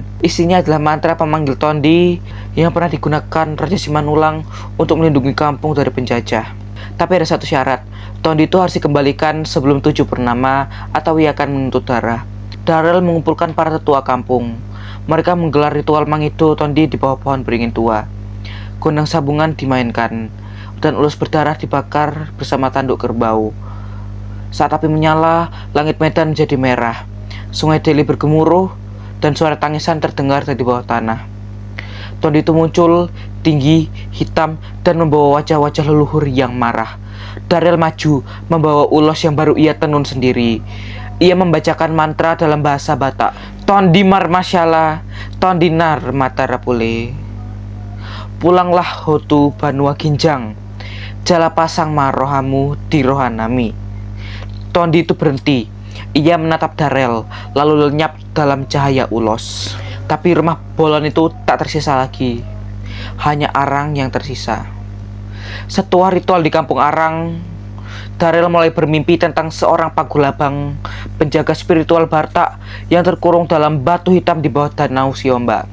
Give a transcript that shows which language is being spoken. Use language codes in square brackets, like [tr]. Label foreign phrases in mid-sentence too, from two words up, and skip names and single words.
[id] Isinya adalah mantra pemanggil Tondi yang pernah digunakan Raja Simanulang untuk melindungi kampung dari penjajah. Tapi ada satu syarat, Tondi itu harus dikembalikan sebelum 7 purnama atau ia akan menuntut darah. Darel mengumpulkan para tetua kampung. Mereka menggelar ritual Mangido Tondi di bawah pohon beringin tua. Gondang sabungan dimainkan dan ulus berdarah dibakar bersama tanduk kerbau. Saat api menyala, langit Medan menjadi merah. Sungai Deli bergemuruh dan suara tangisan terdengar dari bawah tanah. Tondi itu muncul, tinggi, hitam, dan membawa wajah-wajah leluhur yang marah. Darel maju, membawa ulos yang baru ia tenun sendiri. Ia membacakan mantra dalam bahasa Batak. [bbc] Tondi Marmasyala, Tondi Nar Matarapule. Pulanglah Hotu Banua Ginjang, jala pasang marohamu di rohanami. [id] Tondi itu berhenti. Ia menatap Darel, lalu lenyap dalam cahaya ulos. Tapi rumah bolon itu tak tersisa lagi. Hanya arang yang tersisa. Setelah ritual di kampung Arang, Darel mulai bermimpi tentang seorang pagulabang, penjaga spiritual Batak yang terkurung dalam batu hitam di bawah danau Siomba.